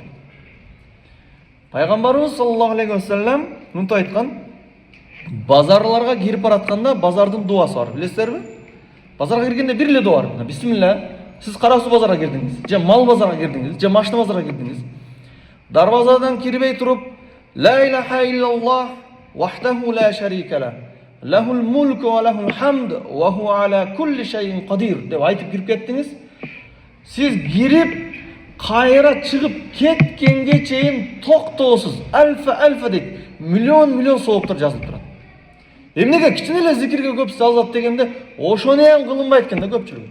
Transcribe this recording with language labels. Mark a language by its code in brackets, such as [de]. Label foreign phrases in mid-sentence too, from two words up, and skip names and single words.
[ky] Пайгамбарыбыз [ar] صلى الله عليه وسلم [ky] мынтип айткан: базарларга кирип баратканда базардын дуасы бар, билесиздерби? Базарга киргенде бир эле дуа бар. Бисмилла. Сиз кара суу базарга кирдиңиз, же мал базарга кирдиңиз, же машина базарга кирдиңиз. Дарбазадан кирбей туруп, [ar] لا إله إلا الله وحده لا شريك له له الملك وله الحمد وهو على كل شيء قدير [ky] деп айтып кирип кеттиңиз. Сиз кирип кайра чыгып кеткенге чейин токтоосуз альфа дейт, миллион сооптор жазылып турат. Эмнеге кичине эле зикирге көп салат дегенде, ошону эм кылынбайт экен да көпчүлүк.